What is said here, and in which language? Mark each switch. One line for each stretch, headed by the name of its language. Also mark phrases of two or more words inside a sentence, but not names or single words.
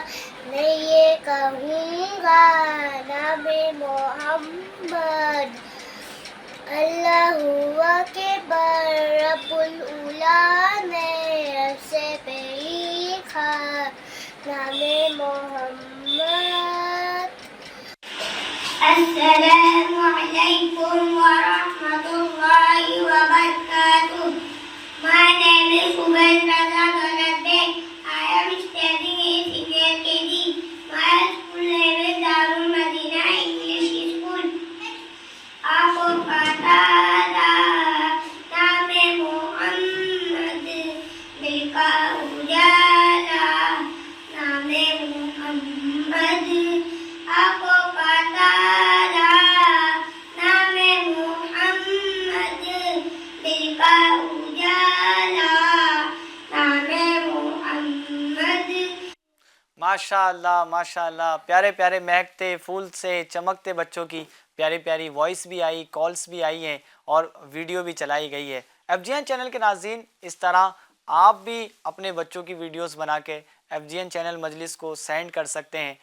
Urdu: میں یہ کہوں گا نام محمد,
Arabic: اللہ اکبر رب العلا
Urdu: نے سے پیخا نام محمد.
Arabic: السلام علیکم ورحمۃ اللہ وبرکاتہ.
English: My name is Kuben Raza Ganade. I am studying in senior KG. My school name is Darul Madina English School.
Urdu: آپ کو پتا نام محمد، دل کا اجالا نام محمد. آپ کو پتا نام محمد، دل کا اجالا نام محمد.
Arabic: ماشاء اللہ ماشاء اللہ.
Urdu: پیارے پیارے مہکتے پھول سے چمکتے بچوں کی پیاری پیاری وائس بھی آئی, کالز بھی آئی ہیں اور ویڈیو بھی چلائی گئی ہے. FGN چینل کے ناظرین اس طرح آپ بھی اپنے بچوں کی ویڈیوز بنا کے FGN چینل مجلس کو سینڈ کر سکتے ہیں.